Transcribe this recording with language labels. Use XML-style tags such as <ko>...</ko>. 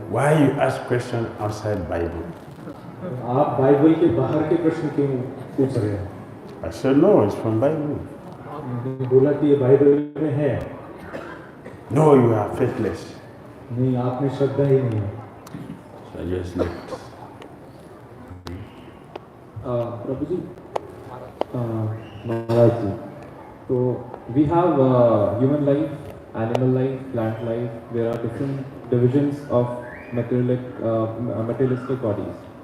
<en>Why you ask question outside Bible?</en> <hi>आप Bible के बाहर के प्रश्न क्यों पूछ रहे हैं?</hi> <en>I said no, it's from Bible.</en> <hi>बोला कि ये बाइबल में है.</hi> <en>No, you are faithless.</en> <hi>नहीं, आप में श्रद्धा ही नहीं है.</hi> <en>So I just left.</en> <hi>प्रभु जी, महाराज जी, तो</hi> <en>we have human life, animal life, plant life. There are different divisions of materialistic bodies.</en>